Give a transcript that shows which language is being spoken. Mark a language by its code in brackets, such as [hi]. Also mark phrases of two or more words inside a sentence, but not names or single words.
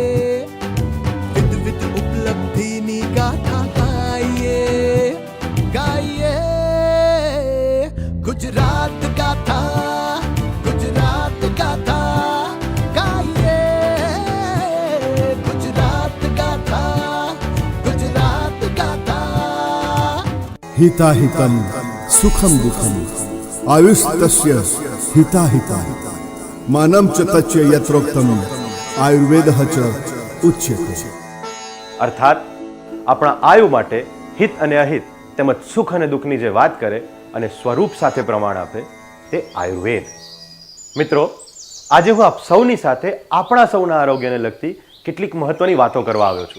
[gu] વિધ ઉપલબ્ધિની ગાથા ગાઈએ ગાઈએ ગુજરાત ગાથા ગુજરાત ગાથા ગાઈએ ગુજરાત ગાથા ગુજરાત ગાથા [sa] हिताहितं सुखं दुःखं आयुस्तस्य हिताहितं मानं च तच्च यत्रोक्तं आयुर्वेदः च उच्यते। [gu] અર્થાત આપણા આયુ માટે હિત અને અહિત તેમજ સુખ અને દુઃખની જે વાત કરે અને સ્વરૂપ સાથે પ્રમાણ આપે તે આયુર્વેદ. મિત્રો, આજે હું આપ સૌની સાથે આપણા સૌના આરોગ્યને લગતી કેટલીક મહત્વની વાતો કરવા આવ્યો છું.